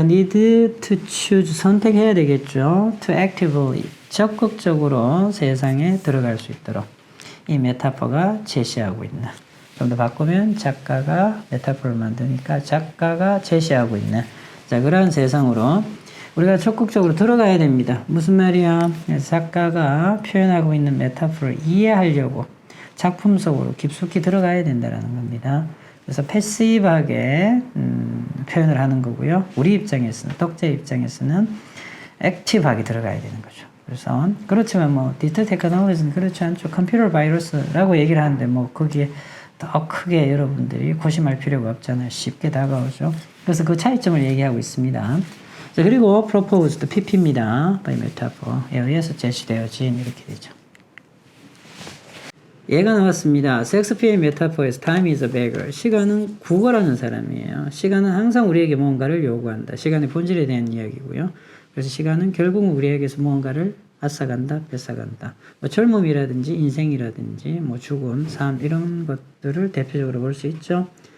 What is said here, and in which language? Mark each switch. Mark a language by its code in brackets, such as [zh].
[en] need to choose, [ko] 선택해야 되겠죠. [en] to actively, [ko] 적극적으로 세상에 들어갈 수 있도록 이 메타포가 제시하고 있는, 좀 더 바꾸면 작가가 메타포를 만드니까 작가가 제시하고 있는, 자, 그런 세상으로 우리가 적극적으로 들어가야 됩니다. 무슨 말이야? 작가가 표현하고 있는 메타포를 이해하려고 작품 속으로 깊숙이 들어가야 된다는 겁니다. 그래서 패시브하게 표현을 하는 거고요. 우리 입장에서는, 독자 입장에서는 액티브하게 들어가야 되는 거죠. 그래서 그렇지만 디지털 테크놀로지는 그렇지 않죠. 컴퓨터 바이러스라고 얘기를 하는데 거기에 더 크게 여러분들이 고심할 필요가 없잖아요. 쉽게 다가오죠. 그래서 그 차이점을 얘기하고 있습니다. 자, 그리고 proposed, PP입니다. by metaphor에 의해서 제시되어진, 이렇게 되죠. 얘가 나왔습니다. 셰익스피어의 메타포에서 [en] time is a beggar. [ko] 시간은 구걸하는 사람이에요. 시간은 항상 우리에게 무언가를 요구한다. 시간의 본질에 대한 이야기고요. 그래서 시간은 결국 우리에게서 무언가를 앗아간다, 뺏어간다. 젊음이라든지 인생이라든지 죽음, 삶 이런 것들을 대표적으로 볼 수 있죠.